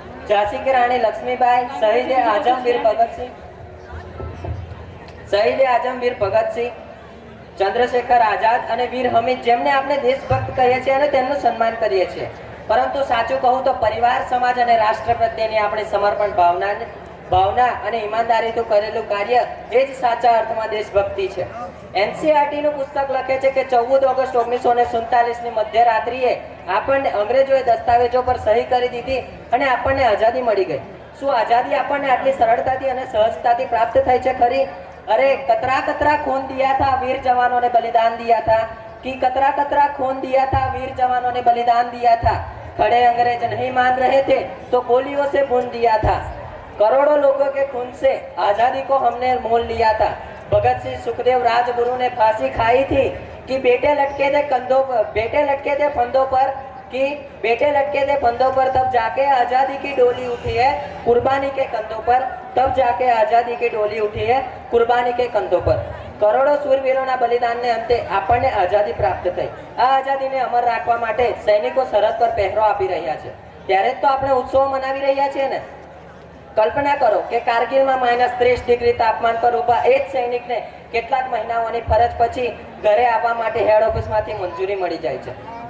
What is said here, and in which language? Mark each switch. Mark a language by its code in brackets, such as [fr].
[gu] ઝાંસી की રાણી લક્ષ્મીબાઈ, શહીદે આઝમ વીર ભગતસિંહ, શહીદે આઝમ વીર ભગતસિંહ, ચંદ્રશેખર આઝાદ અને વીર હમીદ, જેમને આપણે દેશભક્ત કહીએ છીએ અને તેમનું સન્માન કરીએ છીએ, પરંતુ સાચું કહું તો પરિવાર, સમાજ અને રાષ્ટ્ર પ્રત્યેની આપણી સમર્પણ ભાવના અને ઈમાનદારીથી કરેલું કાર્ય એ જ સાચા અર્થમાં દેશભક્તિ છે। એનસીઈઆરટી નું પુસ્તક લખે છે કે 14 ઓગસ્ટ 1947 ની મધ્યરાત્રિએ આપણને અંગ્રેજોએ દસ્તાવેજો પર સહી કરી દીધી અને આપણને આઝાદી મળી ગઈ। શું આઝાદી આપણને આટલી સરળતાથી અને સહજતાથી પ્રાપ્ત થઈ છે ખરી? [hi] अरे कतरा कतरा खून दिया था, वीर जवानों ने बलिदान दिया था, कि कतरा कतरा खून दिया था, वीर जवानों ने बलिदान दिया था, खड़े अंग्रेज नहीं मान रहे थे तो गोलियों से भून दिया था, करोड़ों लोगों के खून से आजादी को हमने मोल लिया था। भगत सिंह, सुखदेव, राजगुरु ने फांसी खाई थी कि बेटे लटके थे कंधों पर, बेटे लटके थे फंदों पर, कि बेटे लटके थे फंदों पर, तब जाके आजादी की डोली उठी है कुर्बानी के कंधों पर, तब जाके आजादी की डोली उठी है कुर्बानी के कंधों पर। [gu] करोड़ों सूरवीरोના બલિદાનને અંતે આપણને આઝાદી પ્રાપ્ત થઈ। આ આઝાદીને અમર રાખવા માટે સૈનિકો સરહદ પર પહેરો આપી રહ્યા છે, ત્યારે જ તો આપણે ઉત્સવ મનાવી રહ્યા છીએ ને। કલ્પના કરો કે કારગિલમાં -30 ડિગ્રી તાપમાન પર ઊભા એ જ સૈનિકને કેટલાક મહિનાઓની ફરજ પછી ઘરે આવવા માટે હેડ ઓફિસમાંથી મંજૂરી મળી જાય છે।